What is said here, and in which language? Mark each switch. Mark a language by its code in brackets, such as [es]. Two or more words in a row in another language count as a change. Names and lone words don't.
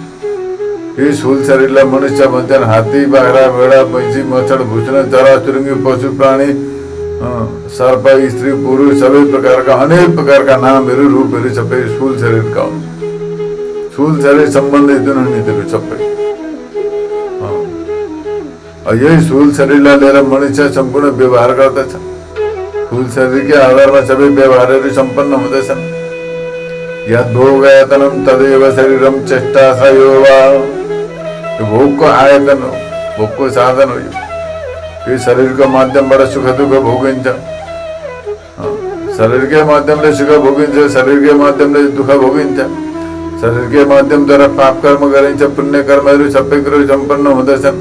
[ne] यही स्थूल शरीरलाई मनुष्य भन्छन्। हात्ती, बाख्रा, भेडा, पैँची, मच्छर, भुस्न, चराचुरुङ्गी, पशु प्राणी, सर्प, स्त्री, पुरुष सबै प्रकारका अनेक प्रकारका नामहरू रूपहरू सबै स्थूल शरीरका हुन्। स्थूल शरीर सम्बन्धित जुनहरू सबै यही स्थूल शरीरलाई लिएर मनुष्य सम्पूर्ण व्यवहार गर्दछ। स्थूल शरीरकै आधारमा सबै व्यवहारहरू सम्पन्न हुँदछन्। [sa] यद् भोगायतनं तदेव शरीरम चेष्टाश्रयो वा। [ne] यो भोगको आयतन हो, भोगको साधन हो। यो शरीरको माध्यमबाट सुख दुःख भोगिन्छ। शरीरकै माध्यमले सुख भोगिन्छ, शरीरकै माध्यमले दुःख भोगिन्छ। शरीरकै माध्यमद्वारा पाप कर्म गरिन्छ, पुण्य कर्महरू सबै कुरो सम्पन्न हुँदछन्।